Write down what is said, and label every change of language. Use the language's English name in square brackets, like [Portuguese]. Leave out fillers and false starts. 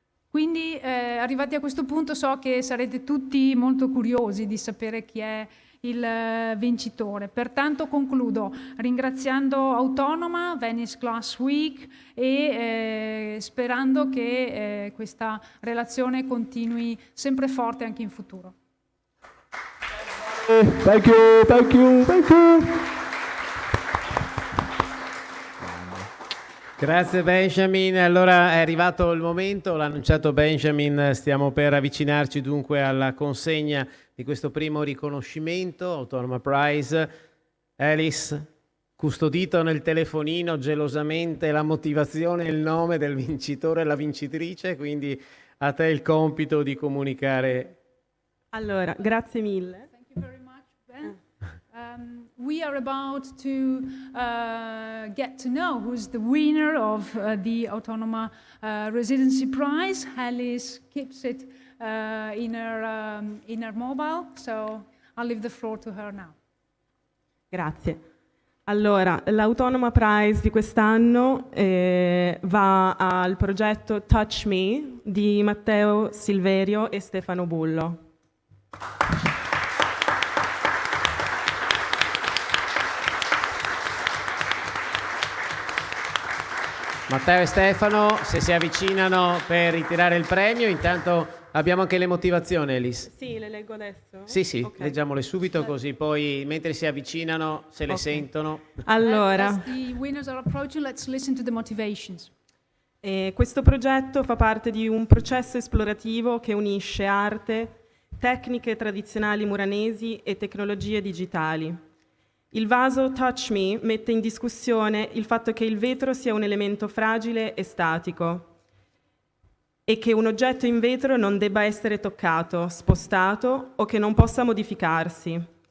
[Italian] Quindi arrivati a questo punto so che sarete tutti molto curiosi di sapere chi è il vincitore. Pertanto concludo ringraziando Autonoma, Venice Glass Week e sperando che questa relazione continui sempre forte anche in futuro. [English] Thank you, thank you, thank you. [Italian] Grazie Benjamin, allora è arrivato il momento, l'ha annunciato Benjamin, stiamo per avvicinarci dunque alla consegna di questo primo riconoscimento, Autonoma Prize. Alice, custodito nel telefonino gelosamente la motivazione e il nome del vincitore e la vincitrice, quindi a te il compito di comunicare. Allora, grazie mille. [English] Thank you very much, Ben. We are about to get to know who's the winner of the Autonoma Residency Prize. Alice keeps it in her mobile, so I'll leave the floor to her now. [Italian] Grazie. Allora, l'Autonoma Prize di quest'anno va al progetto Touch Me di Matteo Silverio e Stefano Bullo. Matteo e Stefano, se si avvicinano per ritirare il premio, intanto abbiamo anche le motivazioni, Alice. Sì, le leggo adesso? Sì, Okay. leggiamole subito così poi mentre si avvicinano se le sentono. Allora, [English] As the winners are approaching, let's listen to the motivations. [Italian] questo progetto fa parte di un processo esplorativo che unisce arte, tecniche tradizionali muranesi e tecnologie digitali. Il vaso Touch Me mette in discussione il fatto che il vetro sia un elemento fragile e statico e che un oggetto in vetro non debba essere toccato, spostato o che non possa modificarsi.